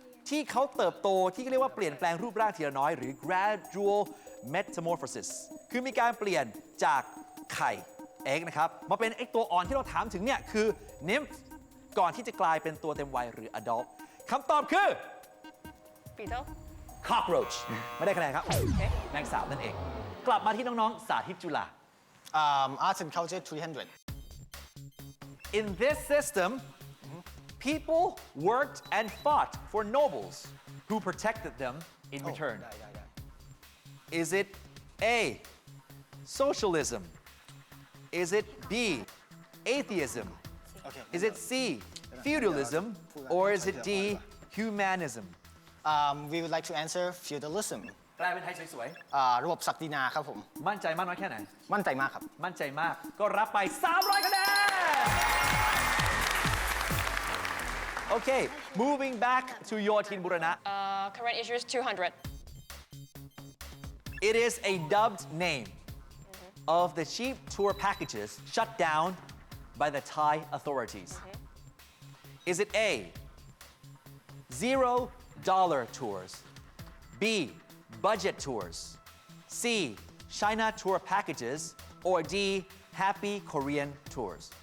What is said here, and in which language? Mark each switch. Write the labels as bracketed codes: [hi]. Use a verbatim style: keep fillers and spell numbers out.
[th] ที่เขาเติบโตที่เรียกว่าเปลี่ยนแปลงรูปร่างทีละน้อยหรือ gradual metamorphosis คือมีการเปลี่ยนจากไข่ egg นะครับมาเป็นไอ้ตัวอ่อนที่เราถามถึงเนี่ยคือ nymph ก่อนที่จะกลายเป็นตัวเต็มวัยหรือ adult คำตอบคือ [en] Beetle cockroach ไม่ได้คะแนนครับแมงสาบนั่นเอง กลับมาที่น้อง ๆ สาธิตจุฬา Um, arts and culture three hundred. In this system, people worked and fought for nobles who protected them in Oh, return. die, die, die. Is it A, socialism? Is it B, atheism? Okay. Is it C, feudalism? Or is it D, humanism? Um, we would like to answer feudalism. [th] แปลเป็นไทยสวย Uh, ระบบศักดินาครับผม ๆ มั่นใจมากน้อยแค่ไหน มั่นใจมากครับ มั่นใจมาก ก็รับไป สามร้อย คะแนน [en] Okay, moving back to Yotin Burana. Uh, current issues two hundred. It is a dubbed name of the cheap tour packages shut down by the Thai authorities. Is it A, zero dollar tours, B, budget tours, C, China tour packages, or D, happy Korean tours?